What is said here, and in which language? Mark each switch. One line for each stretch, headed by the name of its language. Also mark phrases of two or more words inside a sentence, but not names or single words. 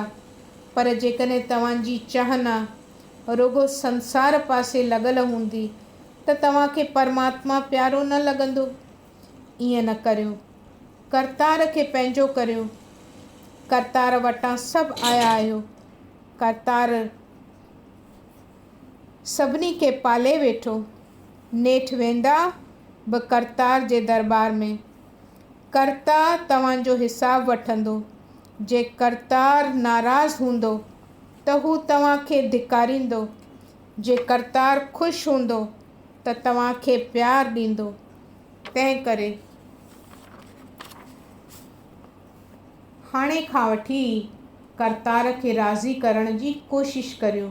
Sindhi: पर जेकॾहिं तव्हांजी चाहना रुॻो संसार पासे लॻल हूंदी त तव्हांखे परमात्मा प्यारो न लॻंदो। ईअं न करियो। करतार खे पंहिंजो करियो। करतार वटां सभु आया आहियो। करतार सभिनी खे पाले वेठो। नेठि वेंदा बि करतार जे दरबार में। करता तव्हांजो हिसाबु वठंदो। जे करतार नाराज़ हूंदो त हू तव्हांखे धिकारींदो। जे करतार ख़ुशि हूंदो त तव्हांखे प्यार ॾींदो। तंहिं करे हाणे खां वठी करतार खे राज़ी करण जी कोशिशि करियो।